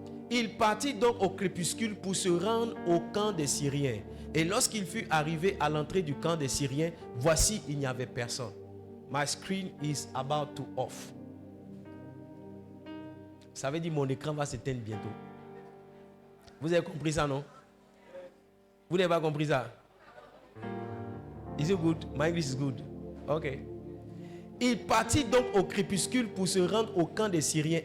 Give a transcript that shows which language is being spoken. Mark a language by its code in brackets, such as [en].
[fr] Il partit donc au crépuscule pour se rendre au camp des Syriens. Et lorsqu'il fut arrivé à l'entrée du camp des Syriens, voici, il n'y avait personne. [en] My screen is about to off. [fr] Ça veut dire mon écran va s'éteindre bientôt. Vous avez compris ça, non? Vous n'avez pas compris ça? [en] Is it good? My English is good. [fr] Ok. Il partit donc au crépuscule pour se rendre au camp des Syriens.